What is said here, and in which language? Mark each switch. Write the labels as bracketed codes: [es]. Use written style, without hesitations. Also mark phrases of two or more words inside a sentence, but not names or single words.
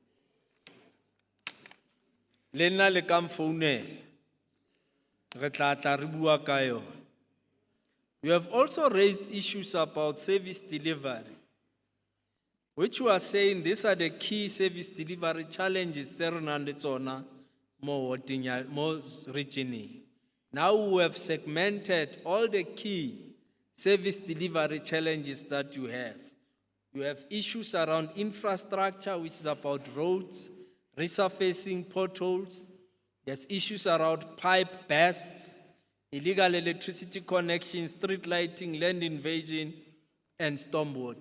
[st] Le nna le ka mfounela. Re tla tla re bua ka yona. [en] We have also raised issues about service delivery, which we are saying these are the key service delivery challenges [st] tse re nang le tsona mo region. [en] Now we have segmented all the key service delivery challenges that you have. You have issues around infrastructure, which is about roads, resurfacing potholes. There's issues around pipe bursts, illegal electricity connections, street lighting, land invasion, and stormwater.